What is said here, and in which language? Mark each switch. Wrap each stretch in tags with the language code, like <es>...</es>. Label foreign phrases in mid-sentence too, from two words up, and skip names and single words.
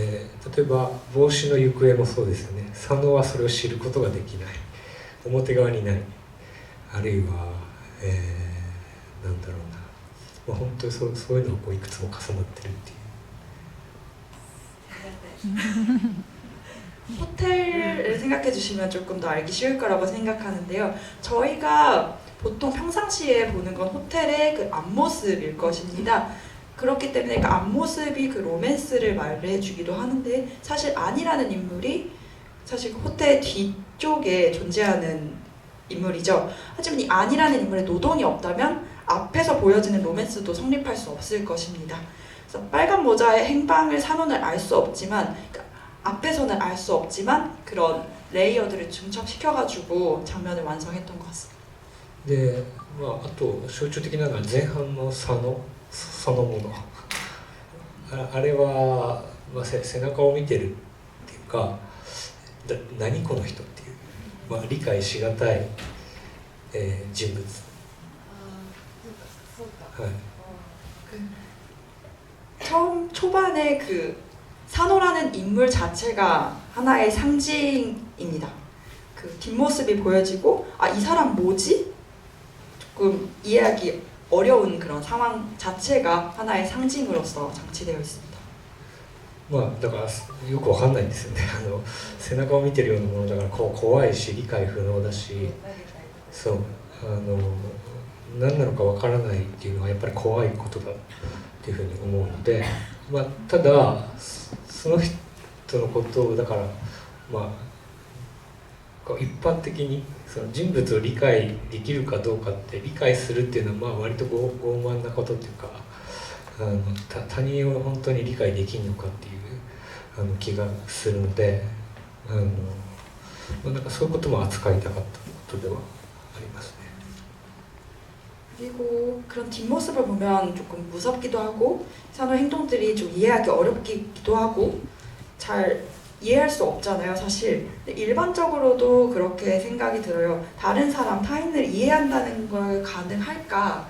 <ja>で例えば帽子の行方もそうですよね。佐野はそれを知ることができない、表側にない、あるいは、なんだろうな、本当にそういうのがこういくつも重なってるっていう。</ja> <ko>호텔을 생각해 주시면 조금 더 알기 쉬울 거라고 생각하는데요. 저희가 보통 평상시에 보는 건 호텔의 그 앞모습일 것입니다. 그렇기 때문에 그 앞모습이 그 로맨스를 말해주기도 하는데, 사실 안이라는 인물이 사실 그 호텔 뒤쪽에 존재하는 인물이죠. 하지만 이 안이라는 인물의 노동이 없다면 앞에서 보여지는 로맨스도 성립할 수 없을 것입니다. 그래서 빨간 모자의 행방을 산원을 알 수 없지만, 그러니까 앞에서는 알 수 없지만 그런 레이어드를 중첩시켜가지고 장면을 완성했던 것 같습니다.</ko> <ja>で、あと象徴的なのは前半の佐野そのもの、あれは、背中を見てるっていうか、何この人っていう、理解しがたい、人物。はい。</ja> <ko>처음 초반에 그 산호라는 인물 자체가 하나의 상징입니다. 그 뒷모습이 보여지고, 이 사람 뭐지? 조금 이해하기 어려운 그런 상황 자체가 하나의 상징으로서 장치되어 있습니다.</ko> <ja>だからよくわかんないんですよね。背中を見てるようなものだから怖いし理解不能だし、そう何なのかわからないっていうのはやっぱり怖いことだっていうふうに思うので、ただその人のことをだから一般的にその人物を理解できるかどうかって理解するっていうのは割と傲慢なことっていうか、他人を本当に理解できるのかっていう気がするので、なんかそういうことも扱いたかったことではありますね。</ja> <ko>그리고 그런 뒷모습을 보면 조금 무섭기도 하고, 산호 행동들이 좀 이해하기 어렵기도 하고, 잘 이해할 수 없잖아요, 사실. 근데 일반적으로도 그렇게 생각이 들어요. 다른 사람, 타인을 이해한다는 걸 가능할까?</ko>